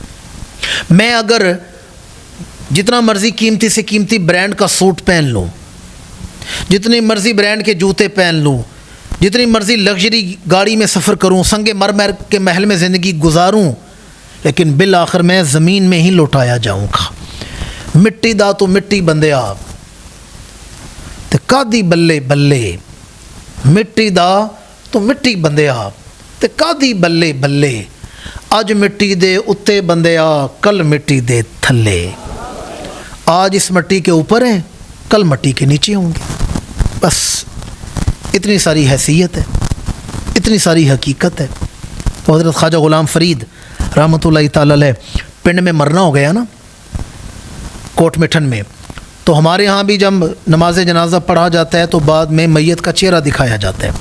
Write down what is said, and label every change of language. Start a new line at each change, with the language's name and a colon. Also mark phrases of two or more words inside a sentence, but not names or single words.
Urdu: میں اگر جتنا مرضی قیمتی سے قیمتی برانڈ کا سوٹ پہن لوں، جتنی مرضی برانڈ کے جوتے پہن لوں، جتنی مرضی لگژری گاڑی میں سفر کروں، سنگ مرمر کے محل میں زندگی گزاروں، لیکن بالآخر میں زمین میں ہی لوٹایا جاؤں گا۔
Punjabi: مٹی دا تو مٹی بندے آپ تے کادی بلے بلے، مٹی دا تو مٹی بندے آپ تے کادی بلے بلے، اج مٹی دے اتے بندے آ کل مٹی دے تھلے،
Urdu: آج اس مٹی کے اوپر ہیں کل مٹی کے نیچے ہوں گے۔ بس اتنی ساری حیثیت ہے، اتنی ساری حقیقت ہے۔ تو حضرت خواجہ غلام فرید
Arabic: رحمۃ اللہ تعالی علیہ
Urdu: پنڈ میں مرنا ہو گیا نا، کوٹ مٹھن میں، تو ہمارے ہاں بھی جب نماز جنازہ پڑھا جاتا ہے تو بعد میں میت کا چہرہ دکھایا جاتا ہے۔